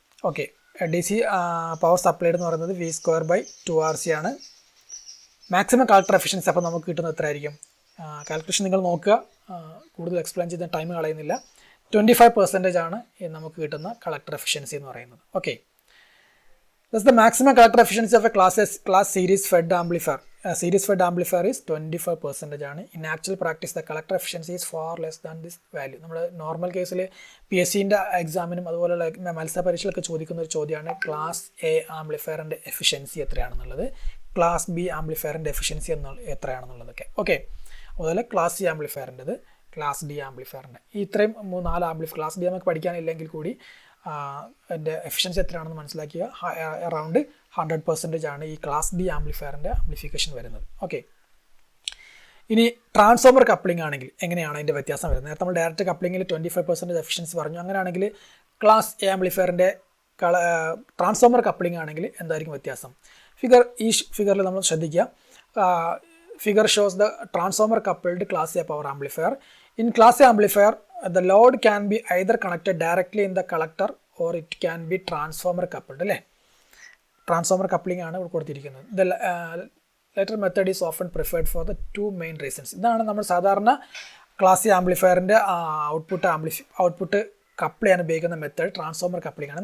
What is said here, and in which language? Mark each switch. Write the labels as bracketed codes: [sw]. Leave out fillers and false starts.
[ml] Okay, DC power supplied എന്ന് പറയുന്നത് V² by 2 RC ആണ്. മാക്സിമം കളക്ടർ എഫിഷ്യൻസി അപ്പോൾ നമുക്ക് കിട്ടുന്നത് എത്രയായിരിക്കും? കാൽക്കുലേഷൻ നിങ്ങൾ നോക്കുക, കൂടുതൽ എക്സ്പ്ലെയിൻ ചെയ്ത ടൈം കളയുന്നില്ല. 25% ആണ് നമുക്ക് കിട്ടുന്ന കളക്ടർ എഫിഷ്യൻസി എന്ന് പറയുന്നത്. Okay, [en] Thus, the maximum collector efficiency of a class series fed amplifier. Series fed amplifier is 25%. In actual practice, the collector efficiency is far less than this value. [ml] നമ്മുടെ normal കേസിൽ PSCൻ്റെ എക്സാമിനും അതുപോലെയുള്ള മത്സര പരീക്ഷകളൊക്കെ ചോദിക്കുന്ന ഒരു ചോദ്യമാണ് class A ആംപ്ലിഫയറിൻ്റെ efficiency എത്രയാണെന്നുള്ളത്, class B ആംപ്ലിഫയറിൻ്റെ efficiency എത്രയാണെന്നുള്ളതൊക്കെ. Okay, അതുപോലെ class C ആംപ്ലിഫയറിൻ്റെത്, class D ആംപ്ലിഫയറിൻ്റെ ഇത്രയും 4 class D നമുക്ക് പഠിക്കാനില്ലെങ്കിൽ കൂടി അതിൻ്റെ എഫിഷ്യൻസി എത്രയാണെന്ന് മനസ്സിലാക്കിയ അറൗണ്ട് 100% ആണ് ഈ ക്ലാസ് ഡി ആംപ്ലിഫയറിൻ്റെ ആംപ്ലിഫിക്കേഷൻ വരുന്നത്. ഓക്കെ, ഇനി ട്രാൻസ്ഫോമർ കപ്ലിംഗ് ആണെങ്കിൽ എങ്ങനെയാണ് അതിൻ്റെ വ്യത്യാസം വരുന്നത്? നേരത്തെ നമ്മൾ ഡയറക്റ്റ് കപ്ലിങ്ങിൽ 25% എഫിഷ്യൻസി പറഞ്ഞു. അങ്ങനെയാണെങ്കിൽ ക്ലാസ് എ ആംപ്ലിഫയറിൻ്റെ ട്രാൻസ്ഫോമർ കപ്ലിംഗ് ആണെങ്കിൽ എന്തായിരിക്കും വ്യത്യാസം? ഈ ഫിഗറിൽ നമ്മൾ ശ്രദ്ധിക്കുക. [en] Figure shows the transformer coupled class A power amplifier. In class A amplifier, the load can be either connected directly in the collector or it can be transformer coupled. [ml] Transformer coupling ആണ് കൊടുത്തിരിക്കുന്നത്. [en] The latter method is often preferred for the two main reasons. [ml] ഇതാണ് നമ്മൾ സാധാരണ class A ആംപ്ലിഫയറിൻ്റെ output couple ചെയ്യാൻ ഉപയോഗിക്കുന്ന method transformer coupling ആണ്.